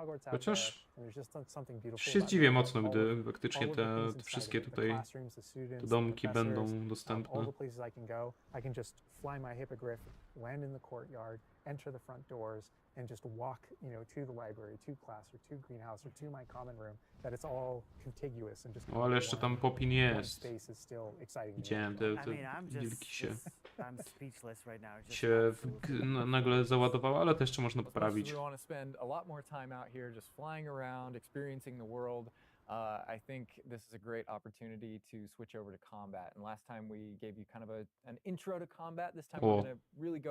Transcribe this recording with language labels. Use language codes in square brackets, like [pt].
[pl] Chociaż się zdziwię mocno, gdy faktycznie te wszystkie tutaj te domki będą dostępne. [en] I can just fly my hippogriff, land in the courtyard, enter the front doors, and just walk, you know, to the library, to class, or to greenhouse, or to my common room. That it's all contiguous and just. [pl] O, ale jeszcze tam Popin jest. [en] Space is still exciting. [pl] Widziałem te wilki [en] I'm speechless right now. [pl] się nagle załadowały, ale to jeszcze można poprawić. [en] We want to spend a lot more time out here just flying around, experiencing the world. I think this is a great opportunity to switch over to combat. And last time we gave you kind of an intro to combat. This time we're going to really go